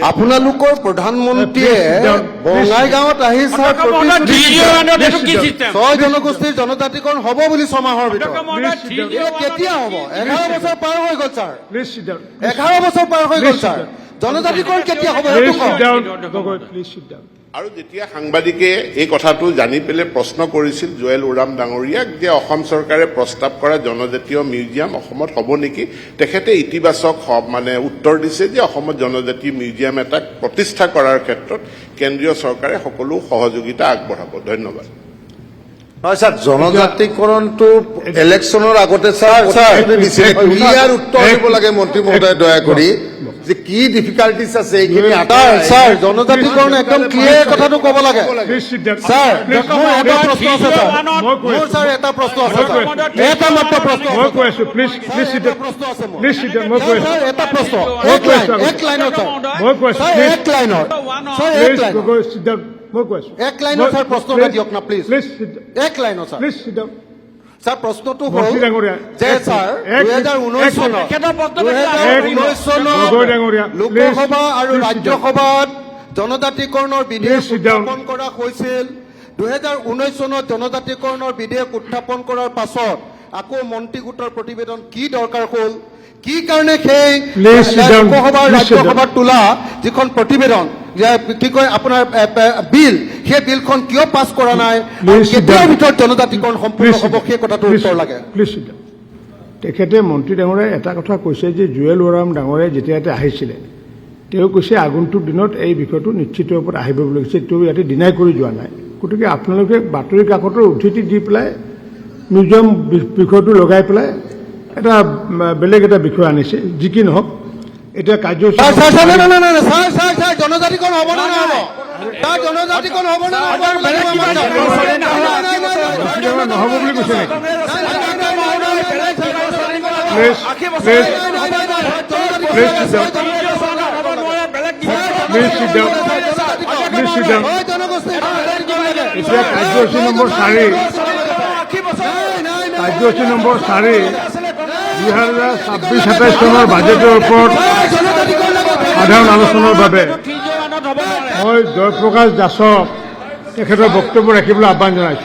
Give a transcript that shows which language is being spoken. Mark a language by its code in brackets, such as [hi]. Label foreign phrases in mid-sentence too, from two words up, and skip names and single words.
[as] আপোনালোকৰ প্ৰধানমন্ত্ৰীয়ে বঙাইগাঁৱত আহি 6 জনগোষ্ঠীৰ জনজাতিকৰণ হ'ব বুলি 6 মাহৰ ভিতৰত কেতিয়া হ'ব 11 বছৰ পাৰ হৈ গ'ল ছাৰ 11 বছৰ পাৰ হৈ গ'ল ছাৰ জনজাতিকৰণ কেতিয়া হ'ব সেইটো Please কওক। [en] sit down, Gogoi, please sit down. [as] আৰু যেতিয়া সাংবাদিকে এই কথাটো জানি পেলাই প্ৰশ্ন কৰিছিল জুৱেল ওৰাম ডাঙৰীয়াক যে অসম চৰকাৰে প্ৰস্তাৱ কৰা জনজাতীয় মিউজিয়াম অসমত হ'ব নেকি, তেখেতে ইতিবাচক মানে উত্তৰ দিছে যে অসমত জনজাতীয় মিউজিয়াম এটা প্ৰতিষ্ঠা কৰাৰ ক্ষেত্ৰত কেন্দ্ৰীয় চৰকাৰে সকলো সহযোগিতা আগবঢ়াব। ধন্যবাদ। নহয় ছাৰ, জনজাতিকৰণটো ইলেকশ্যনৰ আগতে ছাৰ ক্লিয়াৰ উত্তৰ দিব লাগে মন্ত্ৰী মহোদয় দয়া কৰি যে কি ডিফিকাল্টিজ আছে এইখিনি ছাৰ জনজাতিকৰণ একদম ক্লিয়াৰ কথাটো ক'ব লাগে। [en] Please sit down. [as] ছাৰ Please, মোৰ এটা প্ৰশ্ন আছে ছাৰ, মই কৈ মোৰ আছো। ছাৰ এটা প্ৰশ্ন আছে ছাৰ, এটা মাত্ৰ প্ৰশ্ন মই আছে। কৈ আছো, [en] please sit [as] এটা [en] down. [as] প্ৰশ্ন আছে মোৰ। [en] Please sit down, [as] মই কৈ আছো। ছাৰ এটা প্ৰশ্ন, মই এক কৈ লাইন, আছো। এক লাইনত ছাৰ, মই কৈ আছো, ছাৰ please. এক লাইনত, ছাৰ এক Please, লাইনত, [en] Gogoi, sit down. [as] মই কৈ আছো। এক লাইনত ছাৰ প্ৰশ্ন এটা দিয়ক না প্লিজ, [en] Please sit down. [as] এক লাইনত ছাৰ। [en] Please sit down. [as] ছাৰ প্ৰশ্নটো হ'ল মন্ত্ৰী ডাঙৰীয়া, যে ছাৰ 2019 চনত গগৈ ডাঙৰীয়া, লোকসভা আৰু [en] please sit down. [as] ৰাজ্যসভাত জনজাতিকৰণৰ বিধেয়ক [en] Please sit down. [as] উত্থাপন কৰা হৈছিল। 2019 চনত জনজাতিকৰণৰ বিধেয়ক উত্থাপন কৰাৰ পাছত আকৌ মন্ত্ৰী গোটৰ প্ৰতিবেদন কি দৰকাৰ হ'ল, কি কাৰণে সেই [en] Please sit down. [as] লোকসভা [en] Please sit down. [as] ৰাজ্যসভাত তোলা যিখন প্ৰতিবেদন যে কি কয় আপোনাৰ বিল, সেই বিলখন কিয় পাছ কৰা নাই, [en] Please sit [as] কেতিয়াৰ [en] down. [as] ভিতৰত জনজাতিকৰণ সম্পূৰ্ণ হ'ব সেই কথাটোৰ উত্তৰ লাগে। [en] প্লিজ sit down. [as] তেখেতে মন্ত্ৰী ডাঙৰীয়াই এটা কথা কৈছে যে জুৱেল ওৰাম ডাঙৰীয়াই যেতিয়া ইয়াতে আহিছিলে তেওঁ কৈছে আগন্তুক দিনত এই বিষয়টো নিশ্চিত ৰূপত আহিব বুলি কৈছে, তেওঁ ইয়াতে ডিনাই কৰি যোৱা নাই। গতিকে আপোনালোকে বাতৰি কাকতৰ উদ্ধৃতি দি পেলাই মিউজিয়াম বিষয়টো লগাই পেলাই এটা বেলেগ এটা বিষয় আনিছে। যি কি নহওক এতিয়া কাৰ্যসূচী জনজাতিকৰণ হ'ব নে নহ'ব? তাৰ জনজাতিকৰণ হ'ব নে নহ'ব? নহ'ব বুলি কৈছে নেকি? [en] Please sit down. Please sit down. Please sit down. [as] এতিয়া কাৰ্যসূচী নম্বৰ 4, কাৰ্যসূচী নম্বৰ 4 2026-27 চনৰ বাজেটৰ ওপৰত সাধাৰণ আলোচনাৰ বাবে মই জয়প্ৰকাশ দাসক তেখেতৰ বক্তব্য ৰাখিবলৈ আহ্বান জনাইছোঁ।